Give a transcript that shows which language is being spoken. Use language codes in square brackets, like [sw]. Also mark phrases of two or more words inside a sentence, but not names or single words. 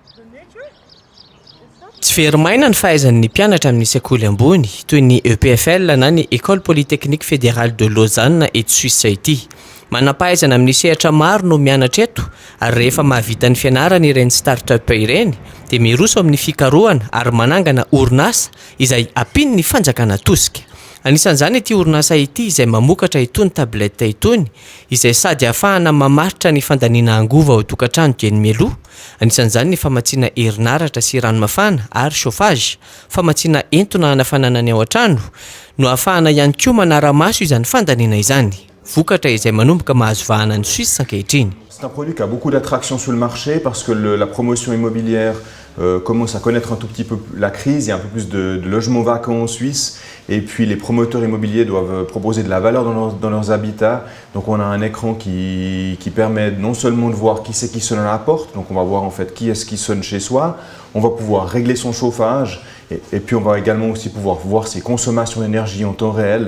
[mg] Tsy verimaina ny fahaizan'ny mpianatra amin'ny sekoly ambony toy ny EPFL na ny École Polytechnique Fédérale de Lausanne eto Suisse ity. Manam-pahaizana amin'ny sehatra maro no mianatra eto ary rehefa mahavita ny fianarana ireny start-up ireny dia miroso amin'ny fikarohana ary manangana orinasa izay ampiny ny fanjakana tosika. Anisan'izany ity orinasa ity izay mamokatra itony tabletta itony izay sady ahafahana mamaritra ny fandaniana angova ao tokantrano dia ny mialoha. Anisan'izany ny famatsiana herinaratra sy ranomafana ary chauffage, famatsiana entona hanafanana ny ao an-trano no ahafahana ihany koa manara-maso izany fandaniana izany. Vokatra izay manomboka mahazo vahana ny Suisse ankehitriny. [fr] C'est un produit qui a beaucoup d'attraction sur le marché parce que la promotion immobilière commence à connaître un tout petit peu la crise, il y a un peu plus de logements vacants en Suisse et puis les promoteurs immobiliers doivent proposer de la valeur dans leurs habitats. Donc on a un écran qui permet non seulement de voir qui c'est qui sonne à la porte, donc on va voir en fait qui est-ce qui sonne chez soi, on va pouvoir régler son chauffage et puis on va également aussi pouvoir voir ses consommations d'énergie en temps réel.